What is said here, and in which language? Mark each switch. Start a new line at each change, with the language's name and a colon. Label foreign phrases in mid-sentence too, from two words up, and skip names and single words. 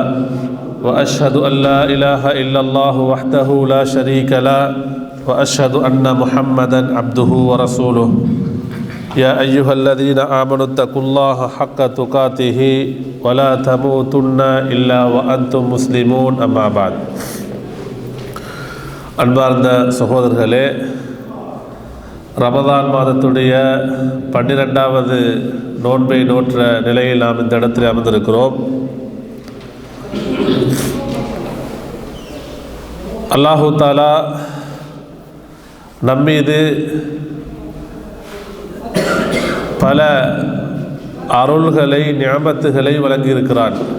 Arabic: وأشهد أن لا إله إلا الله وحده لا شريك له وأشهد أن محمدا عبده ورسوله. يا أيها الذين آمنوا اتقوا الله حق تقاته ولا تموتن إلا وأنتم مسلمون. أما بعد.
Tamil: அன்பார்ந்த சகோதரர்களே, ரமதான் மாதத்துடைய 12வது நோன்பை நோற்ற நிலையில் நாம் இந்த இடத்தில் அமர்ந்திருக்கிறோம்.
Arabic: الله تعالى
Tamil: நம்மீது பல அருள்களை நிஅமத்துகளை வழங்கியிருக்கிறான்.